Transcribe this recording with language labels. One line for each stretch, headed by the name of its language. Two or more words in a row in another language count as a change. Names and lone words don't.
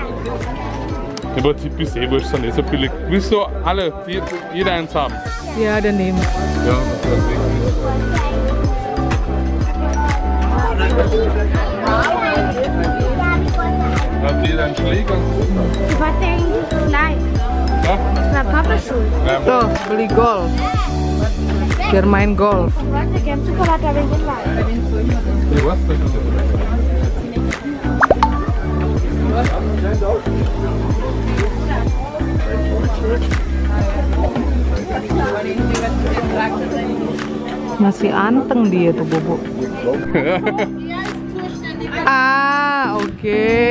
German: Im Prinzip ist eh wurscht, sind eh so billig. Willst du alle, jeder eins haben? Ja, dann nehmen wir. Ja, hat jeder einen Schläger? Ich wollte eigentlich gleich. Ja? Das war Papa schuld.
Indonesian: Tuh, beli golf. Biar main golf.
German: Ich wollte gerne Schokolade, aber ich weiß. Ich weiß nicht.
Indonesian: Masih anteng dia tuh, Bobo. Ah, oke.